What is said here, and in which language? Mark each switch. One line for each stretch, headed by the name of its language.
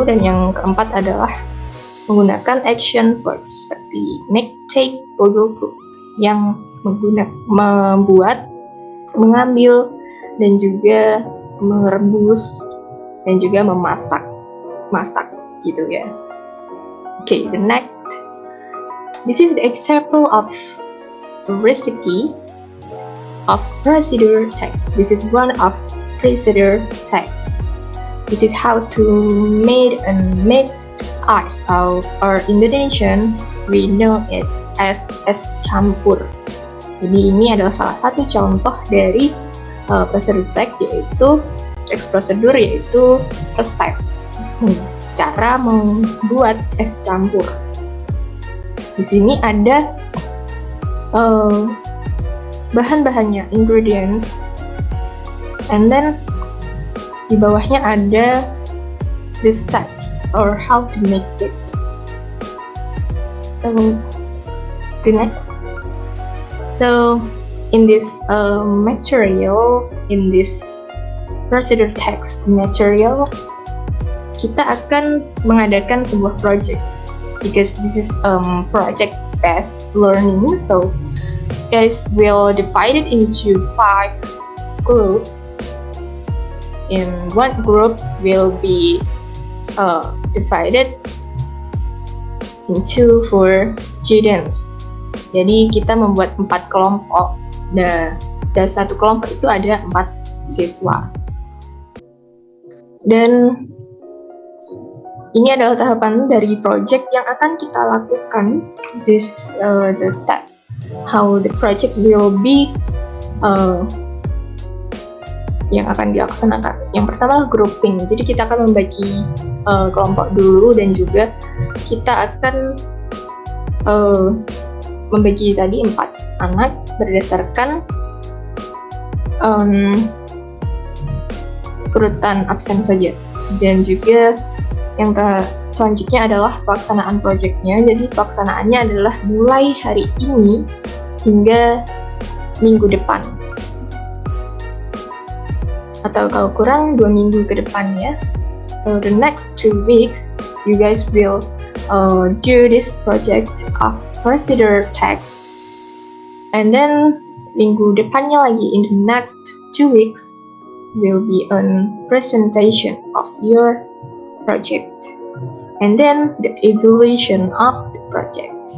Indonesian: Dan yang keempat adalah menggunakan action verbs seperti make, take, go, yang membuat, mengambil, dan juga merebus, dan juga memasak gitu ya.
English: Okay, the next. This is the example of a recipe of procedure text. This is one of procedure text. This is how to make a mixed ice, or Indonesian we know it as es campur.
Indonesian: Jadi ini adalah salah satu contoh dari prosedur text, yaitu teks prosedur, yaitu resep cara membuat es campur. Di sini ada bahan-bahannya,
English: ingredients, and then
Indonesian: di bawahnya ada
English: the steps or how to make it. So the next. So in this material, in this procedure text material,
Indonesian: kita akan mengadakan sebuah
English: project, because this is project-based learning. So guys will divide it into 5 groups. In one group will be divided into 4 students.
Indonesian: Jadi kita membuat 4 kelompok. Dan satu kelompok itu ada 4 siswa. Dan ini adalah tahapan dari project yang akan kita lakukan.
English: This is the steps how the project will be
Indonesian: yang akan dilaksanakan. Yang pertama grouping. Jadi kita akan membagi kelompok dulu, dan juga kita akan membagi tadi 4 anak berdasarkan urutan absen saja. Dan juga yang selanjutnya adalah pelaksanaan proyeknya. Jadi pelaksanaannya adalah mulai hari ini hingga minggu depan, atau kalau kurang 2 minggu ke depan ya.
English: So the next 2 weeks you guys will do this project of procedure text, and then
Indonesian: minggu depannya lagi,
English: in the next 2 weeks will be on presentation of your project, and then the evaluation of the project.